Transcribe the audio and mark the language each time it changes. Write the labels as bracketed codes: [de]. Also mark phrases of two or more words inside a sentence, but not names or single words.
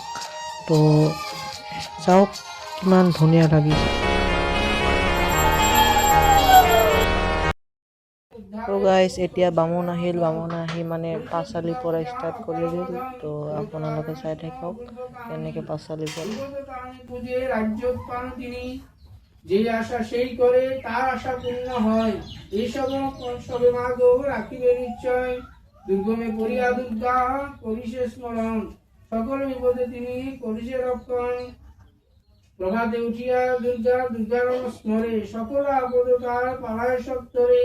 [as] তো চাওক কিমান ধুনীয়া লাগিছে। তো গাইজ, এতিয়া বামুণ আহিল। বামুণ আহি মানে পাঁচালি পৰা ষ্টাৰ্ট কৰি দিল। তো আপোনালোকে চাই থাকক কেনেকৈ পাঁচালি পৰে। [bn] যে আশা সেই করে, তার আশা পূর্ণ হয়। এইসব সবে মা গো রাখিবে নিশ্চয়। দুর্গমে পড়িয়া দুর্গা করিছে স্মরণ, সকল বিপদে তিনি করিছে রক্ষণ। প্রভাতে উঠিয়া দুর্গার স্মরে, সকল আপদ তার পালায় সত্তরে।